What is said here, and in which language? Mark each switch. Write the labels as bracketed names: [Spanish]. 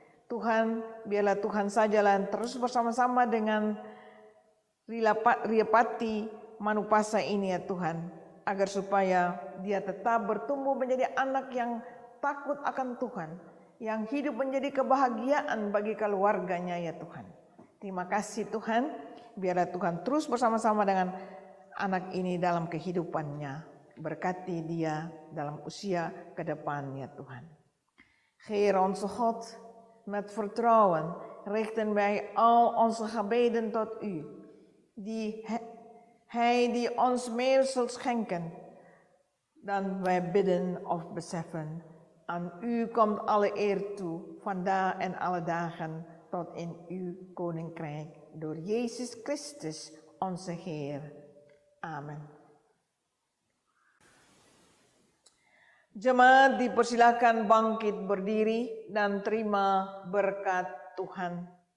[Indonesian] Tuhan, biarlah Tuhan sajalah terus bersama-sama dengan Riapati Manupasa ini ya Tuhan, agar supaya dia tetap bertumbuh menjadi anak yang takut akan Tuhan, yang hidup menjadi kebahagiaan bagi keluarganya ya Tuhan. Terima kasih Tuhan, biarlah Tuhan terus bersama-sama dengan anak ini dalam kehidupannya, berkati dia dalam usia ke depan ya Tuhan. [Dutch] Heer onze God, met vertrouwen richten wij al onze gebeden tot u, die Hij die ons meer zult schenken dan wij bidden of beseffen. Aan u komt alle eer toe, vandaag en alle dagen, tot in uw koninkrijk, door Jezus Christus, onze Heer. Amen. [Indonesian] Jemaat dipersilakan bangkit berdiri dan terima berkat Tuhan.